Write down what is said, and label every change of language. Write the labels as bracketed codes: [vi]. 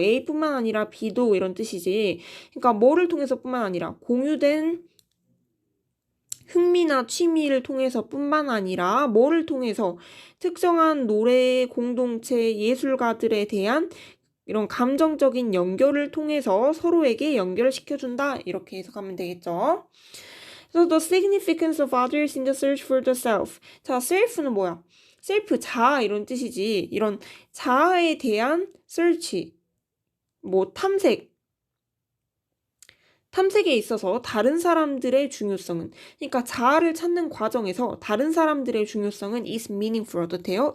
[ko] A뿐만 아니라 B도 이런 뜻이지. 그러니까 뭐를 통해서뿐만 아니라 공유된 흥미나 취미를 통해서 뿐만 아니라 뭐를 통해서 특정한 노래 공동체 예술가들에 대한 이런 감정적인 연결을 통해서 서로에게 연결시켜준다. 이렇게 해석하면 되겠죠. [en] So the significance of others in the search for the self. [ko] 자, self는 뭐야? self, 자아 이런 뜻이지. 이런 자아에 대한 search, 뭐 탐색에 있어서 다른 사람들의 중요성은 그러니까 자아를 찾는 과정에서 다른 사람들의 중요성은 [en] is meaningful [ko] 어떻대요?